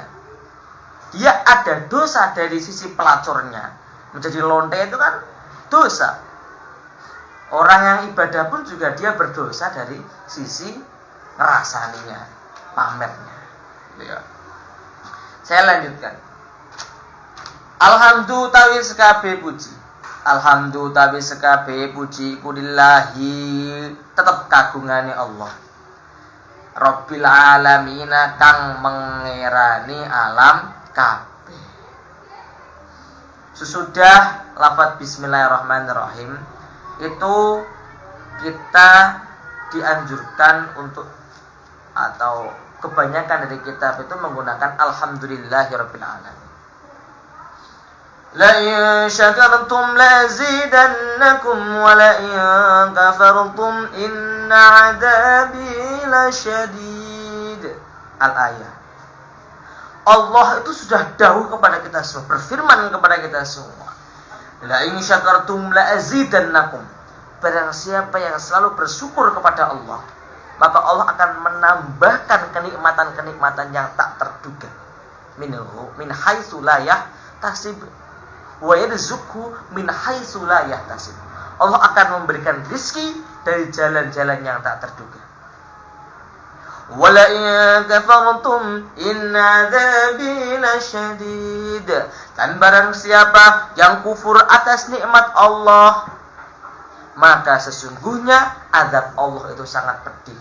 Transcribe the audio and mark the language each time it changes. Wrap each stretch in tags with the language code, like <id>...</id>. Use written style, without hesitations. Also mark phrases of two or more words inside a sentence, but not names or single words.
<id>Dia ada dosa dari sisi pelacurnya. Menjadi lonte itu kan dosa. Orang yang ibadah pun juga dia berdosa dari sisi ngerasaninya, pamernya. Ya. Saya lanjutkan.</id> <jv>Alhamdulillah tawi sekabe puji. Alhamdulillah tawi sekabe puji kulillahi, tetap kagungane Allah.</jv> <ar>رب العالمين</ar> <jv>kang mengerani alam kabeh.</jv> <id>Sesudah lafaz bismillahirrahmanirrahim itu kita dianjurkan untuk, atau kebanyakan dari kitab itu menggunakan</id> <ar>الحمد لله رب العالمين. لئن شكرتم لأزيدنكم ولئن كفرتم إن عذابي لشديد.</ar> <id>Al-ayat. Allah itu sudah dahulu kepada kita semua, berfirman kepada kita semua,</id> <ar>لئن شكرتم لأزيدنكم.</ar> <id>Barang siapa yang selalu bersyukur kepada Allah, maka Allah akan menambahkan kenikmatan-kenikmatan yang tak terduga.</id> <ar>من حيث لا يحتسب ويرزقه من حيث لا يحتسب.</ar> <id>Allah akan memberikan rezeki dari jalan-jalan yang tak terduga.</id> <ar>ولئن كفرتم إن عذابي لشديد.</ar> <id>Dan barang siapa yang kufur atas nikmat Allah, maka sesungguhnya azab Allah itu sangat pedih.</id>